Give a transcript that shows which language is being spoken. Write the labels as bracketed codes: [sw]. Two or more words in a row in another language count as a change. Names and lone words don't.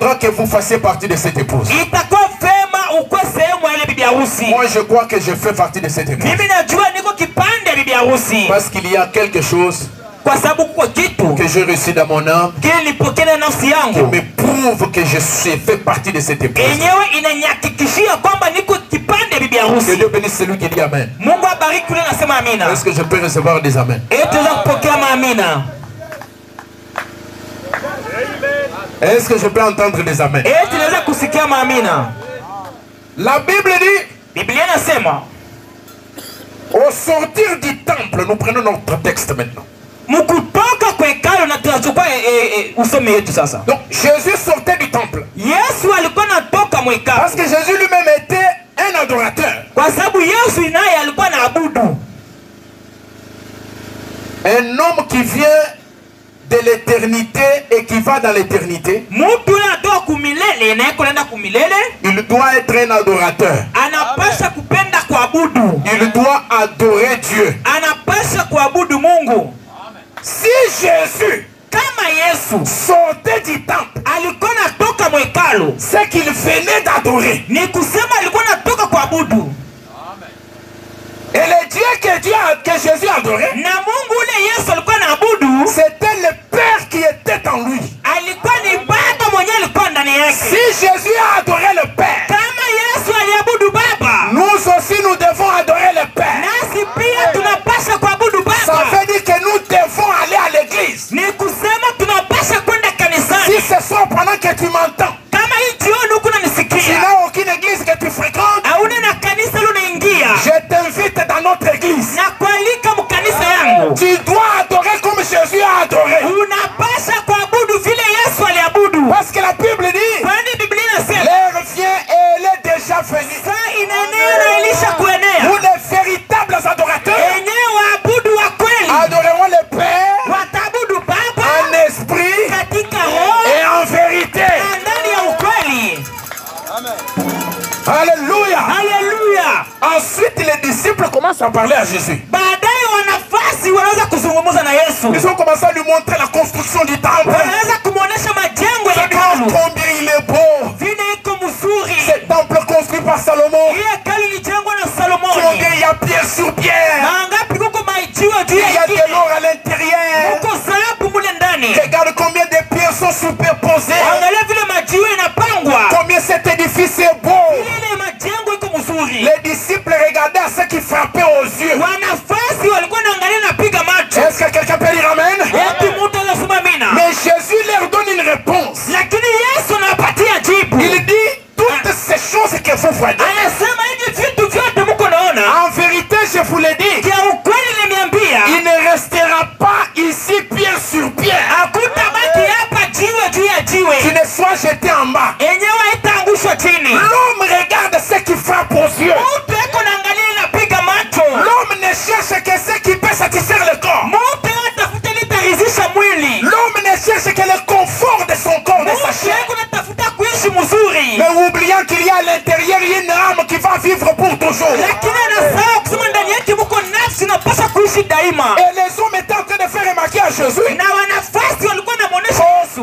[fr] vous fassiez partie de cette épouse. [sw] itakuwa vema ukuwe sehemu ya ile bibi harusi. [fr] Moi je crois que je fais partie de cette épouse. [sw] Mimi najua niko kipande ya bibi harusi. [fr] Parce qu'il y a quelque chose [sw] Kwa sababu kwa kitu [fr] que j'ai reçu dans mon âme [sw] kilipokea nafsi [fr] qui [sw] yangu [fr] me prouve que je fait partie de cette épouse. [sw] yenyewe inanyakikishia kwamba niko kipande ya bibi [fr] Que [sw] harusi. [fr] Dieu bénisse celui qui dit Amen. [sw] Mungu abariki yule anasema amina. [fr] Est-ce que je peux recevoir des Amen? [sw] Tuweza kupokea maamina. [fr] Est-ce que je peux entendre des Amen? [sw] Tunaweza kusikia maamina. [fr] La Bible dit, [sw] Biblia inasema [fr] au sortir du temple, nous prenons notre texte maintenant. [sw] mkutoka kwa hekalu na tunachukua usome yetu sasa. [fr] Donc Jésus sortait du temple. [sw] Yesu alikuwa anatoka mwekalu. [fr] Parce que Jésus lui-même était un adorateur. [sw] Kwa sababu Yesu naye alikuwa anaabudu. [fr] Un homme qui vient de l'éternité et qui va dans l'éternité, [sw] Mtu anatoka kumilele na yako naenda kumilele, [fr] il doit être un adorateur. [sw] anapaswa kupenda kuabudu. [fr] Il doit adorer Dieu. [sw] Anapaswa kuabudu Mungu. [fr] Si Jésus, [sw] Kama Yesu [fr] sortait du temple, [sw] alikuwa anatoka mwekalu, [fr] c'est qu'il venait d'adorer. [sw] ni kusema alikuwa anatoka kuabudu. [fr] Et le Dieu que Jésus adorait, [sw] Na Mungu ule Yesu alikuwa anaabudu, [fr] c'était le Père qui était en lui. [sw] alikuwa ni Baba mwenyewe alikuwa ndani yake. [fr] Si Jésus a adoré le Père, [sw] Kama Yesu aliabudu Baba, [fr] nous aussi nous devons adorer le Père. [sw] nasi pia tunapaswa kuabudu [fr] Ça [sw] Baba. [fr] veut dire que nous devons aller à l'église. [sw] Ni kusema tunapaswa kwenda [fr] Si [sw] kanisani. [fr] ce soir pendant que tu m'entends, [sw] Kama hii jioni huku [fr] tu [sw] unanisikia, [fr] n'as aucune église que tu fréquentes, [sw] hauna na kanisa unaingia, [fr] je t'invite dans notre église. [sw] na kualika mkanisa yangu, [fr] Tu dois adorer comme Jésus a adoré. [sw] unapaswa kuabudu vile Yesu aliabudu. [fr] Parce que la Bible dit, [sw] Kwani Biblia inasema [fr] l'heure vient et elle est déjà venue. [sw] saa inaenea na ilisha kuenea. [fr] Nous les véritables adorateurs [sw] Enyewe waabudu wa kweli [fr] adorerons le Père [sw] wataabudu Baba [fr] en esprit [sw] katika roho [fr] et en vérité. [sw] na ndani ya ukweli. [fr] Alléluia. [sw] Haleluya! [fr] Ensuite, les disciples commencent à parler à Jésus. [sw] Baadaye wanafasi wanaweza kuzungumza na Yesu, [fr] Ils ont commencé à lui montrer la construction du temple. [sw] wanaweza kumwonyesha majengo ya [fr] Regarde [sw] hekalu [fr] combien il est beau. [sw] vile iko mzuri. [fr] Ce temple construit par Salomon. [sw] Hii hekalu ilijengwa na Salomoni. [fr] Combien il y a pierre sur pierre. [sw] Mangapi kuko maijiwe juu [fr] Il y [sw] ya [fr] a de [sw] ingine, [fr] l'or à l'intérieur. [sw] kuko dhahabu mule ndani. [fr] Regarde combien de pierres sont superposées. [sw] Angalia vile majiwe inapangwa, [fr] Combien cet édifice est beau. [sw] ile majengo iko mzuri. [fr] Les disciples regardaient à ce qui frappait aux yeux. [sw] Wanafasi walikuwa naangalia na piga macho. [fr] Est-ce que quelqu'un peut dire Amen? [sw] Eti mtu anasema amina. [fr] Mais Jésus leur donne une réponse. [sw] Lakini Yesu anapatia jibu. [fr] Il dit toutes ces choses que vous voyez. [sw] Anasema hivi vitu vyote mko naona, [fr] En vérité, je vous l'ai dit, [sw] kia ukweli nimeambia, [fr] il ne restera pas ici pierre sur pierre [sw] hakutabaki hapa jiwe juu ya [fr] qui [sw] jiwe [fr] ne soit jeté en bas. [sw] yenyewe itaangushwa chini. [fr] L'homme regarde ce qui frappe aux yeux. [sw] Mtu eko naangalia inapiga macho. [fr] L'homme ne cherche que ce qui peut satisfaire le corps. [sw] Mtu atafuta litaridhisha mwili. [fr] L'homme ne cherche que le confort de son corps, de sa [sw] Mtu [fr] chair. [sw] eko natafuta kuishi mzuri, [fr] Mais oubliant qu'il y a à l'intérieur une âme qui va vivre pour toujours. [sw] lakini anasahau kusema ndani yake mko nafsi inapaswa kuishi daima. [fr] Et les hommes étaient en train de faire remarquer à Jésus. [sw] Na wanafasi walikuwa namuonesha Yesu,